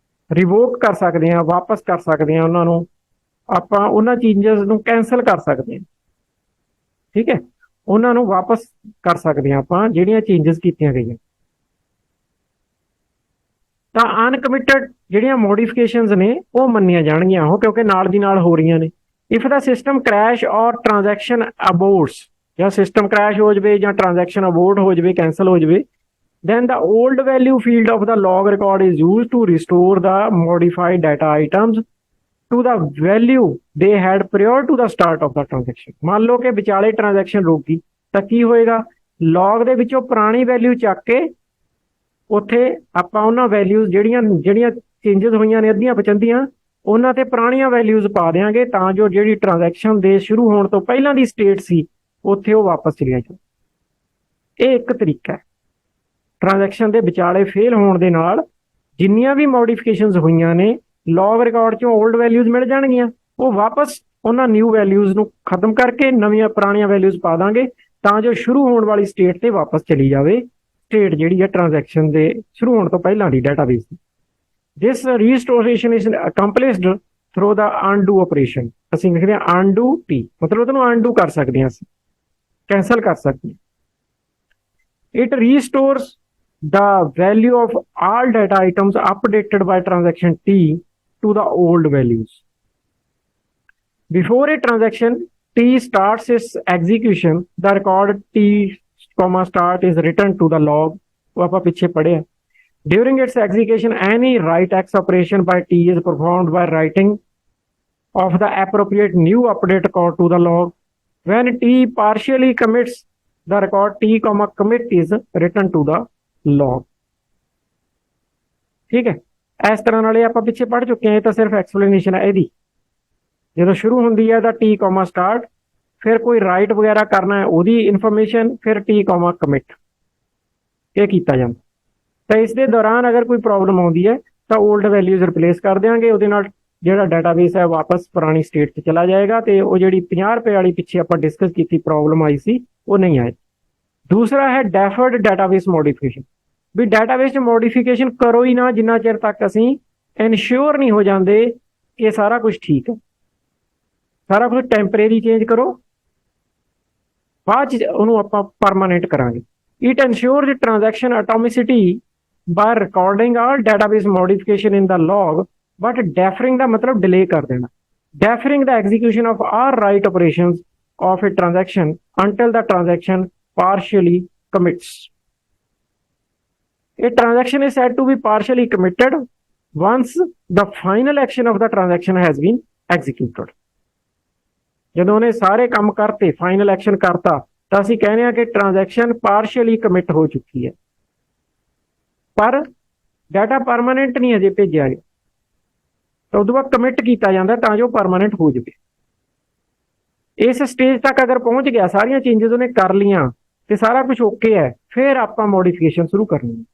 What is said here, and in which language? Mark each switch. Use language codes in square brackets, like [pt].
[pa] Revoke ਕਰ ਸਕਦੇ ਹਾਂ, ਵਾਪਸ ਕਰ ਸਕਦੇ ਹਾਂ ਉਹਨਾਂ ਨੂੰ, ਆਪਾਂ ਉਹਨਾਂ ਚੇਂਜਸ ਨੂੰ ਕੈਂਸਲ ਕਰ ਸਕਦੇ ਹਾਂ। ਠੀਕ ਹੈ, ਉਹਨਾਂ ਨੂੰ ਵਾਪਸ ਕਰ ਸਕਦੇ ਹਾਂ ਆਪਾਂ ਜਿਹੜੀਆਂ ਚੇਂਜਸ ਕੀਤੀਆਂ ਗਈਆਂ। ਤਾਂ ਅਨਕਮਿਟਡ ਜਿਹੜੀਆਂ ਮੋਡੀਫਿਕੇਸ਼ਨਸ ਨੇ ਉਹ ਮੰਨੀਆਂ ਜਾਣਗੀਆਂ ਉਹ, ਕਿਉਂਕਿ ਨਾਲ ਦੀ ਨਾਲ ਹੋ ਰਹੀਆਂ ਨੇ। [en] if the system crash or transaction aborts, [pa] ਜਾਂ ਸਿਸਟਮ ਕ੍ਰੈਸ਼ ਹੋ ਜਾਵੇ [en] ਜਾਂ transaction abort ਹੋ ਜਾਵੇ, ਕੈਂਸਲ ਹੋ ਜਾਵੇ, then the old value field of the log record is used to restore the modified data items to the value they had prior to the start of the transaction। [pa] ਮੰਨ ਲਓ ਕਿ ਵਿਚਾਲੇ transaction ਰੁਕ ਗਈ ਤਾਂ ਕੀ ਹੋਏਗਾ, ਲੌਗ ਦੇ ਵਿੱਚੋਂ ਪੁਰਾਣੀ ਵੈਲਿਊ ਚੱਕ ਕੇ ਉੱਥੇ ਆਪਾਂ ਉਹਨਾਂ ਵੈਲਿਊਜ਼ ਜਿਹੜੀਆਂ ਚੇਂਜਸ ਹੋਈਆਂ ਨੇ ਅੱਧੀਆਂ ਪਚੰਦੀਆਂ, ਉਹਨਾਂ ਤੇ ਪੁਰਾਣੀਆਂ ਵੈਲਿਊਜ਼ ਪਾ ਦਿਆਂਗੇ ਤਾਂ ਜੋ ਜਿਹੜੀ ਟ੍ਰਾਂਜੈਕਸ਼ਨ ਦੇ ਸ਼ੁਰੂ ਹੋਣ ਤੋਂ ਪਹਿਲਾਂ ਦੀ ਸਟੇਟ ਸੀ ਉੱਥੇ ਉਹ ਵਾਪਸ ਚਲੀਆਂ ਜਾਣ। ਇਹ ਇੱਕ ਤਰੀਕਾ ਹੈ। ਟ੍ਰਾਂਜੈਕਸ਼ਨ ਦੇ ਵਿਚਾਲੇ ਫੇਲ ਹੋਣ ਦੇ ਨਾਲ ਜਿੰਨੀਆਂ ਵੀ ਮੋਡੀਫਿਕੇਸ਼ਨਸ ਹੋਈਆਂ ਨੇ ਲੌਗ ਰਿਕਾਰਡ 'ਚੋਂ ਓਲਡ ਵੈਲਿਊਜ਼ ਮਿਲ ਜਾਣਗੀਆਂ, ਉਹ ਵਾਪਸ ਉਹਨਾਂ ਨਿਊ ਵੈਲਿਊਜ਼ ਨੂੰ ਖਤਮ ਕਰਕੇ ਨਵੀਆਂ ਪੁਰਾਣੀਆਂ ਵੈਲਿਊਜ਼ ਪਾ ਦਾਂਗੇ ਤਾਂ ਜੋ ਸ਼ੁਰੂ ਹੋਣ ਵਾਲੀ ਸਟੇਟ ਤੇ ਵਾਪਸ ਚਲੀ ਜਾਵੇ, ਸਟੇਟ ਜਿਹੜੀ ਹੈ ਟ੍ਰਾਂਜੈਕਸ਼ਨ ਦੇ ਸ਼ੁਰੂ ਹੋਣ ਤੋਂ ਪਹਿਲਾਂ ਦੀ database ਦੀ। [en] This restoration is accomplished through the undo operation. [pa] ਅਸੀਂ ਲਿਖਦੇ ਹਾਂ ਅਨਡੂ ਟੀ, ਮਤਲਬ ਉਹਨੂੰ ਅਨਡੂ ਕਰ ਸਕਦੇ ਹਾਂ, ਅਸੀਂ ਕੈਂਸਲ ਕਰ ਸਕਦੇ ਹਾਂ। [en] It restores the value of all data items updated by transaction T to the old values. Before a transaction T starts its execution, the record T comma start is written to the log। [hi] वो आप पीछे पढ़े हैं। [en] During its execution, any write X operation by T is performed by writing of the appropriate new update record to the log। When T partially commits, the record T comma commit is written to the log. [pa] ਠੀਕ ਹੈ, ਇਸ ਤਰ੍ਹਾਂ ਨਾਲ ਇਹ ਆਪਾਂ ਪਿੱਛੇ ਪੜ੍ਹ ਚੁੱਕੇ ਹਾਂ। ਇਹ ਤਾਂ ਸਿਰਫ ਐਕਸਪਲੇਨੇਸ਼ਨ ਹੈ ਇਹਦੀ। ਜਦੋਂ ਸ਼ੁਰੂ ਹੁੰਦੀ ਹੈ ਤਾਂ ਟੀ ਕੋਮਾ ਸਟਾਰਟ, ਫਿਰ ਕੋਈ ਰਾਈਟ ਵਗੈਰਾ ਕਰਨਾ ਹੈ ਉਹਦੀ ਇਨਫੋਰਮੇਸ਼ਨ, ਫਿਰ ਟੀ ਕੋਮਾ ਕਮਿਟ, ਇਹ ਕੀਤਾ ਜਾਂਦਾ। ਤਾਂ ਇਸ ਦੇ ਦੌਰਾਨ ਅਗਰ ਕੋਈ ਪ੍ਰੋਬਲਮ ਆਉਂਦੀ ਹੈ ਤਾਂ ਓਲਡ ਵੈਲਿਊਜ਼ ਰਿਪਲੇਸ ਕਰ ਦਿਆਂਗੇ, ਉਹਦੇ ਨਾਲ ਜਿਹੜਾ ਡਾਟਾਬੇਸ ਹੈ ਵਾਪਸ ਪੁਰਾਣੀ ਸਟੇਟ 'ਚ ਚਲਾ ਜਾਏਗਾ ਤੇ ਉਹ ਜਿਹੜੀ 50 ਰੁਪਏ ਵਾਲੀ ਪਿੱਛੇ ਆਪਾਂ ਡਿਸਕਸ ਕੀਤੀ ਪ੍ਰੋਬਲਮ ਆਈ ਸੀ ਉਹ ਨਹੀਂ ਆਏ। ਦੂਸਰਾ ਹੈ ਡੈਫਰਡ ਡਾਟਾਬੇਸ ਮੋਡੀਫਿਕੇਸ਼ਨ। ਵੀ ਡਾਟਾਬੇਸ 'ਚ ਮੋਡੀਫਿਕੇਸ਼ਨ ਕਰੋ ਹੀ ਨਾ ਜਿੰਨਾ ਚਿਰ ਤੱਕ ਅਸੀਂ ਇਨਸ਼ੋਰ ਨਹੀਂ ਹੋ ਜਾਂਦੇ ਕਿ ਸਾਰਾ ਕੁਝ ਠੀਕ ਹੈ। ਸਾਰਾ ਕੁਝ ਟੈਂਪਰੇਰੀ ਚੇਂਜ ਕਰੋ, ਬਾਅਦ 'ਚ ਉਹਨੂੰ ਆਪਾਂ ਪਰਮਾਨੈਂਟ ਕਰਾਂਗੇ। [en] it ensures transaction atomicity by recording all database modification in the log, but deferring [pa] ਦਾ ਮਤਲਬ ਡਿਲੇ ਕਰ ਦੇਣਾ। [en] Deferring the execution of all write operations of a transaction until the transaction partially commits। A transaction is said to be partially committed once the final action of the transaction has been executed। [pa] ਜਦੋਂ ਉਹਨੇ ਸਾਰੇ ਕੰਮ ਕਰਤੇ, final action ਕਰਤਾ, ਤਾਂ ਅਸੀਂ ਕਹਿੰਦੇ ਹਾਂ ਕਿ ਟ੍ਰਾਂਜੈਕਸ਼ਨ ਪਾਰਸ਼ੀਅਲੀ ਕਮਿਟ ਹੋ ਚੁੱਕੀ ਹੈ, ਪਰ ਡਾਟਾ ਪਰਮਾਨੈਂਟ ਨਹੀਂ ਅਜੇ ਭੇਜਿਆ ਗਿਆ। ਤਾਂ ਉਦੋਂ ਬਾਅਦ ਕਮਿਟ ਕੀਤਾ ਜਾਂਦਾ ਤਾਂ ਜੋ ਪਰਮਾਨੈਂਟ ਹੋ ਜਾਵੇ। ਇਸ ਸਟੇਜ ਤੱਕ ਅਗਰ ਪਹੁੰਚ ਗਿਆ, ਸਾਰੀਆਂ ਚੇਂਜਸ ਉਹਨੇ ਕਰ ਲੀਆਂ ਤੇ ਸਾਰਾ ਕੁਝ ਓਕੇ ਹੈ, ਫਿਰ ਆਪਾਂ ਮੋਡੀਫਿਕੇਸ਼ਨ ਸ਼ੁਰੂ ਕਰਨੀ ਹੈ।